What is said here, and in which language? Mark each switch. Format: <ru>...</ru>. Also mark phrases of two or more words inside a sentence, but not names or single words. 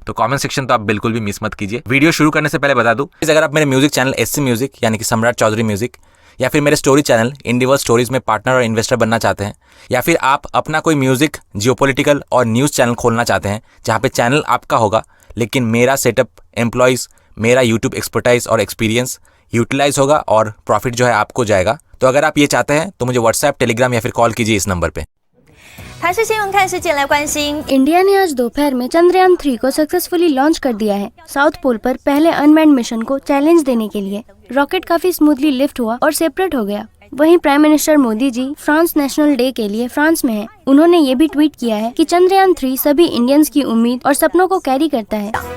<hi>तो</hi> <en>comment section</en> <hi>तो आप बिल्कुल भी मिस मत कीजिए। वीडियो शुरू करने से पहले बता दूं, अगर आप मेरे</hi> <en>music channel</en> <hi>SC म्यूजिक यानी कि सम्राट चौधरी म्यूजिक, या फिर मेरे</hi> <en>story channel</en> <hi>इंडिवर स्टोरीज में पार्टनर और इन्वेस्टर बनना चाहते हैं, या फिर आप अपना कोई म्यूजिक, जियोपॉलिटिकल और</hi> <en>news channel</en> <hi>खोलना चाहते हैं जहां पे चैनल आपका होगा लेकिन मेरा सेटअप, एम्प्लॉयज़, मेरा यूट्यूब एक्सपर्टाइज और</hi> <en>experience utilize</en> <hi>होगा और प्रॉफिट जो है आपको जाएगा, तो अगर आप ये चाहते हैं तो मुझे व्हाट्सएप, टेलीग्राम या फिर कॉल कीजिए इस नंबर पे।</hi> <zh>台视新闻看世界来关心</zh> <hi>इंडिया ने आज दोपहर में चंद्रयान 3 को</hi> <en>successfully launch</en> <hi>कर दिया है। साउथ पोल पर पहले</hi> <en>unmanned mission</en> <hi>को चैलेंज देने के लिए रॉकेट काफी</hi> <en>smoothly lift</en> <hi>हुआ और सेपरेट हो गया। वहीं</hi> <en>Prime Minister</en> <hi>मोदी जी फ्रांस नेशनल डे के लिए फ्रांस में हैं। उन्होंने ये भी ट्वीट किया है कि चंद्रयान 3 सभी इंडियंस की उम्मीद और सपनों को कैरी करता है।</hi>